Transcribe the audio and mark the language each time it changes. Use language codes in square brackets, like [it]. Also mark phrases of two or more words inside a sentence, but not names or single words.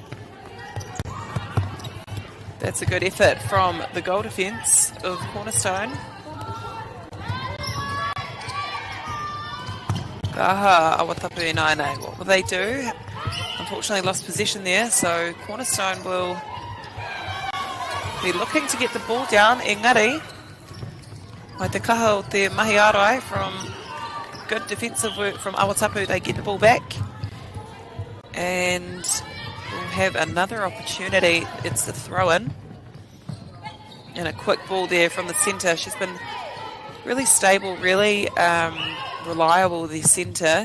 [en] That's a good effort from the goal defence of Cornerstone. [mi] Aha, Awatapu e Naine. [en] What will they do? Unfortunately lost possession there, so Cornerstone will be looking to get the ball down. [mi] Engari, mai te kaha o te MāORI [en] from good defensive work from Awatapu. They get the ball back. And we'll have another opportunity. It's the throw-in. And a quick ball there from the centre. She's been really stable, really reliable, the centre.